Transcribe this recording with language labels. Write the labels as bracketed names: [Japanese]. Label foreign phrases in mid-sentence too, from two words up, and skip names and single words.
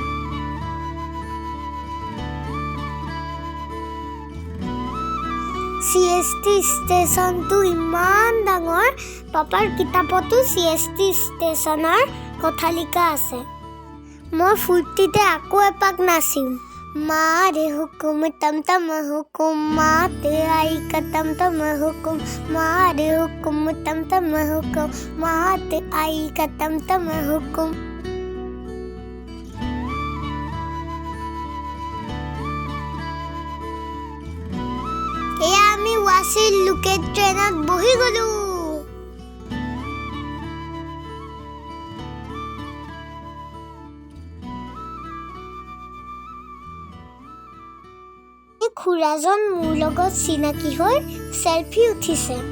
[Assamese] CST ষ্টেচনটো ইমান ডাঙৰ পাপাৰ কিতাপতো CST ষ্টেচনৰ কথা লিখা আছে মই ফূৰ্তিতে আকৌ এপাক নাচিম मारे हुकुम तम तम हुकुम माते आई का तम तम हुकुम मारे हुकुम तम तम हुकुम माते आई का तम तम हुकुम এয়া আমি ৱাচিৰ [English] local train [Assamese] বহি গলো খুৰাজন মোৰ লগত চিনাকি হৈ সেলফি উঠিছে